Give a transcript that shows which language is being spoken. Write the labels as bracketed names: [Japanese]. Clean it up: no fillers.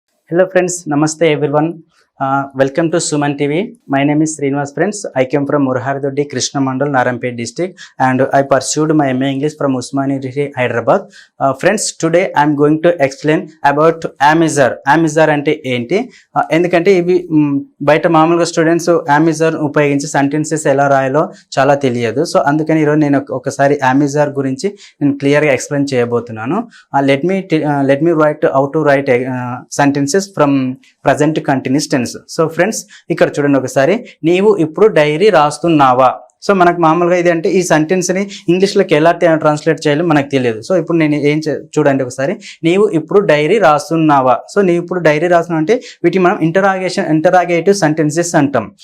[English] Hello friends, Namaste everyone. Welcome to Sumantv. My name is Srinivas friends. I came from Murharidoddi, Krishna Mandal, Narampet district and I pursued my MA English from Usmania University, Hyderabad. Friends, today I am going to explain about amizar. [Telugu] Amizar ante enti? ఎందుకంటే ఇవి బయట మామూలుగా students amizar ఉపయోగించి sentences ఎలా రాయాలో చాలా తెలియదు. So అందుకని ఈరోజు నేను ఒకసారి amizar గురించి నేను క్లియర్గా ఎక్స్ప్లెయిన్ చేయబోతున్నాను. [English] Let me write how to write sentences from present continuous tense. [Telugu] So friends ఇక్కడ చూడండి ఒకసారి, నీవు ఇప్పుడు డైరీ రాస్తున్నావా. సో మనకు మామూలుగా ఇది అంటే ఈ సెంటెన్స్ని ఇంగ్లీష్లోకి ఎలా ట్రాన్స్లేట్ చేయాలో మనకు తెలియదు. సో ఇప్పుడు నేను చూడండి ఒకసారి, నీవు ఇప్పుడు డైరీ రాస్తున్నావా. సో నీవు ఇప్పుడు డైరీ రాస్తున్నావు అంటే వీటిని మనం ఇంటరాగేటివ్ సెంటెన్సెస్ అంటాం.